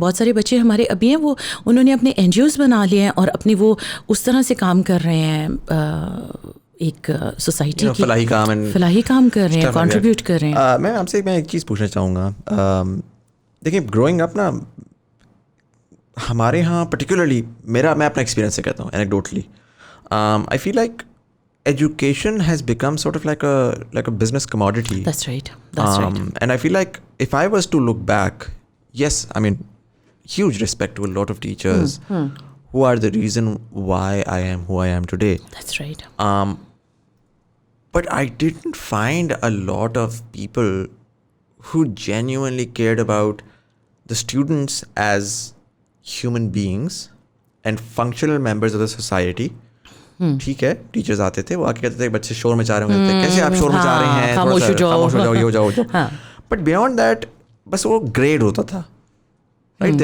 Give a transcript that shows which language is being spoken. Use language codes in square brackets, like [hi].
[ur] بہت سارے بچے ہمارے ابھی ہیں وہ انہوں نے اپنے این جی اوز بنا لیے ہیں اور اپنی وہ اس طرح سے کام کر رہے ہیں ایک سوسائٹی کی فلاحی کام کر رہے ہیں کنٹریبیوٹ کر رہے ہیں. میں آپ سے ایک چیز پوچھنا چاہوں گا. دیکھیں [en] growing up [ur] نا ہمارے یہاں پرٹیکولرلی میں اپنا ایکسپیرینس سے کہتا ہوں اینیکڈوٹلی [en] I feel like education has become sort of like a business commodity. That's right. And I feel like if I was to look back, yes, I mean, huge respect to a lot of teachers who are the reason why I am who I am today. That's right. But I didn't find a lot of people who genuinely cared about the students as human beings and functional members of the society. [ur] ٹھیک ہے teachers آتے تھے وہ آ کے کہتے تھے بچے شور مچا رہے ہوتے تھے کیسے آپ شور مچا رہے ہیں خاموش ہو جاؤ یہ ہو جاؤ. [en] but beyond that [ur] بس وہ گریڈ ہوتا تھا رائٹ.